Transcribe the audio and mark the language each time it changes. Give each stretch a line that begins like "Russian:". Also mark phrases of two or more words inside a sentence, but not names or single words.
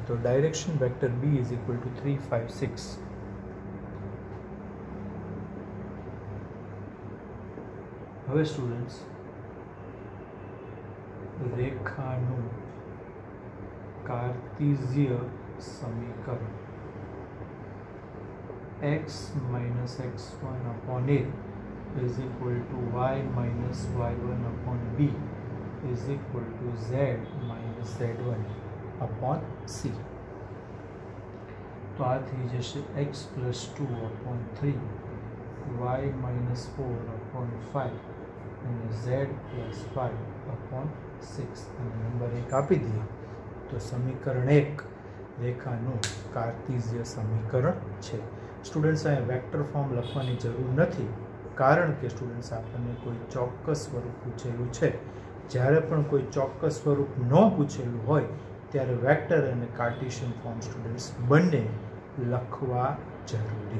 English: તો direction vector b is equal to 3 5 6.
Gujarati: હવે સ્ટુડન્ટ્સ રેખાનું કાર્ટેશિયન સમીકરણ
English: x minus x1 upon a is equal to y minus y1 upon b is equal to z minus z1 upon c.
Gujarati: તો આ થી જેસે
English: x plus 2 upon 3 y minus 4 upon 5 and z plus 5 upon 6
Gujarati: અને નંબર 1 આપી દીધો. તો સમીકરણ 1 રેખાનું કાર્ટેશિયન સમીકરણ છે. સ્ટુડન્ટ્સ અહીંયા વેક્ટર ફોર્મ લખવાની જરૂર નથી, કારણ કે સ્ટુડન્ટ્સ આપણને કોઈ ચોક્કસ સ્વરૂપ પૂછેલું છે. જ્યારે પણ કોઈ ચોક્કસ સ્વરૂપ ન પૂછેલું હોય ત્યારે વેક્ટર અને કાર્ટેશિયન ફોર્મ સ્ટુડન્ટ્સ બંને લખવા જરૂરી.